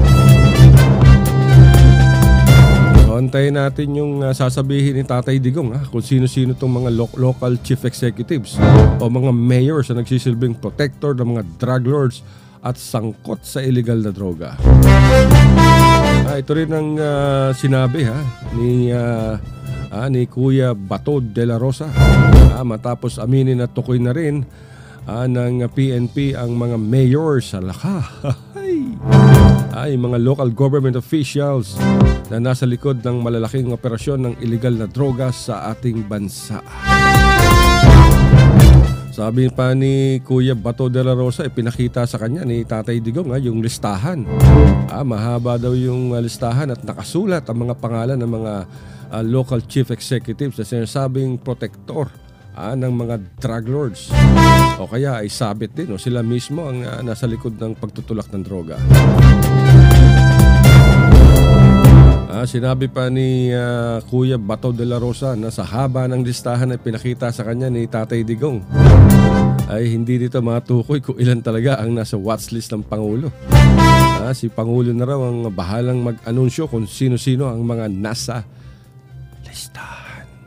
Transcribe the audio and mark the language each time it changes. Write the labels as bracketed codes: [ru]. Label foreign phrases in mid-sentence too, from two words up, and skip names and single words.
[tl] Antayin natin yung sasabihin ni Tatay Digong kung sino-sino itong mga [en] local chief executives [tl] o mga mayors na nagsisilbing protector ng mga [en] drug lords [tl] at sangkot sa illegal na droga. Ito rin ang sinabi ni Kuya Bato de la Rosa matapos aminin na tukoy na rin ng PNP ang mga mayors sa yung mga [en] local government officials [tl] na nasa likod ng malalaking operasyon ng illegal na droga sa ating bansa. Sabi pa ni Kuya Bato de la Rosa, ipinakita sa kanya ni Tatay Digong yung listahan. Mahaba daw yung listahan at nakasulat ang mga pangalan ng mga [en] local chief executives [tl] na sinasabing protector ng mga [en] drug lords. [tl] O kaya ay sabit din, sila mismo ang nasa likod ng pagtutulak ng droga. Sinabi pa ni Kuya Bato de la Rosa na sa haba ng listahan ay pinakita sa kanya ni Tatay Digong ay hindi dito matukoy kung ilan talaga ang nasa watchlist ng Pangulo. Si Pangulo na raw ang bahalang mag-anunsyo kung sino-sino ang mga nasa listahan.